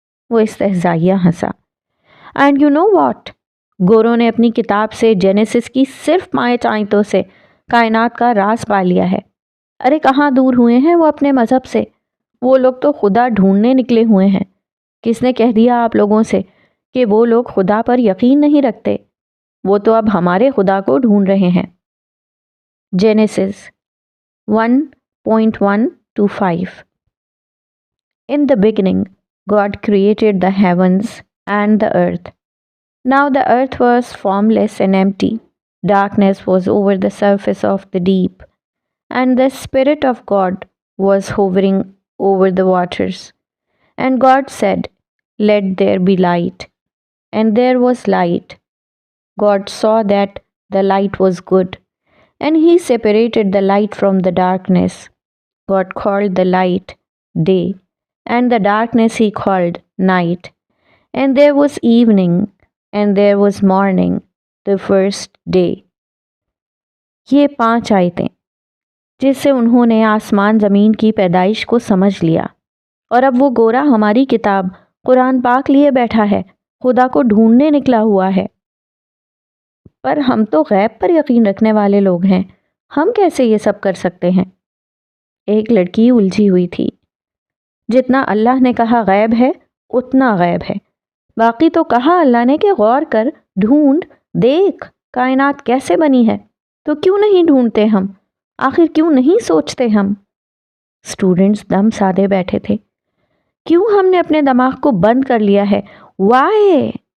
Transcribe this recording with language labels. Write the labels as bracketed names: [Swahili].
[Urdu] وہ استہزائیہ ہنسا۔ [English] And you know what? [Urdu] گوروں نے اپنی کتاب سے، جینیسس کی صرف 5 آیتوں سے کائنات کا راز پا لیا ہے۔ ارے کہاں دور ہوئے ہیں وہ اپنے مذہب سے؟ وہ لوگ تو خدا ڈھونڈنے نکلے ہوئے ہیں۔ کس نے کہہ دیا آپ لوگوں سے کہ وہ لوگ خدا پر یقین نہیں رکھتے؟ وہ تو اب ہمارے خدا کو ڈھونڈ رہے ہیں۔ Genesis 1:1-5 [English] In the beginning, God created the heavens and the earth. Now the earth was formless and empty. Darkness was over the surface of the deep, and the Spirit of God was hovering over the waters. And God said, "Let there be light." And there was light. God saw that the light was good, and He separated the light from the darkness. God called the light day, and the darkness He called night. And there was evening, and there was morning, the first day. [Urdu] یہ 5 آیتیں جس سے انہوں نے آسمان زمین کی پیدائش کو سمجھ لیا، اور اب وہ گورا ہماری کتاب قرآن پاک لیے بیٹھا ہے، خدا کو ڈھونڈنے نکلا ہوا ہے۔ پر ہم تو غیب پر یقین رکھنے والے لوگ ہیں، ہم کیسے یہ سب کر سکتے ہیں؟ ایک لڑکی الجھی ہوئی تھی۔ جتنا اللہ نے کہا غیب ہے اتنا غیب ہے، باقی تو کہا اللہ نے کہ غور کر، ڈھونڈ، دیکھ کائنات کیسے بنی ہے، تو کیوں نہیں ڈھونڈتے ہم؟ آخر کیوں نہیں سوچتے ہم؟ اسٹوڈنٹس دم سادے بیٹھے تھے۔ کیوں ہم نے اپنے دماغ کو بند کر لیا ہے؟ وائے؟